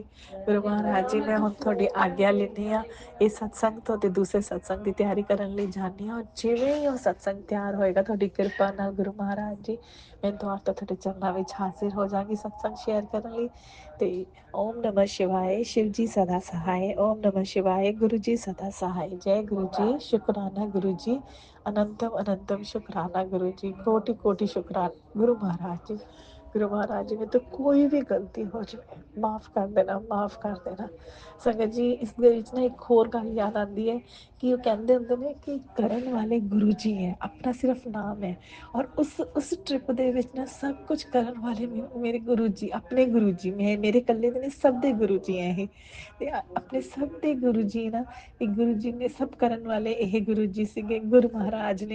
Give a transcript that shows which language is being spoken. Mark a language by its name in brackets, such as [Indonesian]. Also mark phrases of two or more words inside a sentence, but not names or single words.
[Punjabi] ਗੁਰੂ ਮਹਾਰਾਜ ਜੀ ਮੈਂ ਹੁਣ ਤੁਹਾਡੀ ਆਗਿਆ ਲੈਂਦੀ ਹਾਂ ਇਹ ਸਤਸੰਗ ਤੋਂ, ਤੇ ਦੂਸਰੇ ਸਤਸੰਗ ਦੀ ਤਿਆਰੀ ਕਰਨ ਲਈ ਜਾਂਦੀ ਹਾਂ। ਜਿਵੇਂ ਹੀ ਉਹ ਸਤਸੰਗ ਤਿਆਰ ਹੋਏਗਾ ਤੁਹਾਡੀ ਕਿਰਪਾ ਨਾਲ ਗੁਰੂ ਮਹਾਰਾਜ ਜੀ, ਮੈਂ ਦੁਆਰ ਤੋਂ ਤੁਹਾਡੇ ਚਰਨਾਂ ਵਿੱਚ ਹਾਜ਼ਰ ਹੋ ਜਾਵਾਂਗੀ ਸਤਸੰਗ ਸ਼ੇਅਰ ਕਰਨ ਲਈ। [Hindi] ਤੇ ओम नमः शिवाय, शिव जी सदा सहाय। ओम नमः शिवाय, गुरु जी सदा सहाय। जय गुरु जी, शुक्राना गुरु जी, अनंतम अनंतम शुक्राना गुरु जी, कोटि कोटि शुक्राना गुरु महाराज जी। गुरु महाराज जी में तो कोई भी गलती हो जाए माफ़ कर देना, माफ़ कर देना। [Punjabi] ਸੰਗਤ ਜੀ ਇਸ ਦੇ ਵਿੱਚ ਨਾ ਇੱਕ ਹੋਰ ਗੱਲ ਯਾਦ ਆਉਂਦੀ ਹੈ ਕਿ ਉਹ ਕਹਿੰਦੇ ਹੁੰਦੇ ਨੇ ਕਿ ਕਰਨ ਵਾਲੇ ਗੁਰੂ ਜੀ ਹੈ, ਆਪਣਾ ਸਿਰਫ ਨਾਮ ਹੈ। ਔਰ ਉਸ ਟ੍ਰਿਪ ਦੇ ਵਿੱਚ ਨਾ ਸਭ ਕੁਝ ਕਰਨ ਵਾਲੇ ਮੇਰੇ ਗੁਰੂ ਜੀ, ਆਪਣੇ ਗੁਰੂ ਜੀ, ਮੇਰੇ ਇਕੱਲੇ ਦੇ ਨੇ, ਸਭ ਦੇ ਗੁਰੂ ਜੀ ਹੈ ਇਹ। ਤੇ ਆਪਣੇ ਸਭ ਦੇ ਗੁਰੂ ਜੀ ਨਾ, ਇਹ ਗੁਰੂ ਜੀ ਨੇ ਸਭ ਕਰਨ ਵਾਲੇ ਇਹ ਗੁਰੂ ਜੀ ਸੀਗੇ, ਗੁਰੂ ਮਹਾਰਾਜ ਨੇ।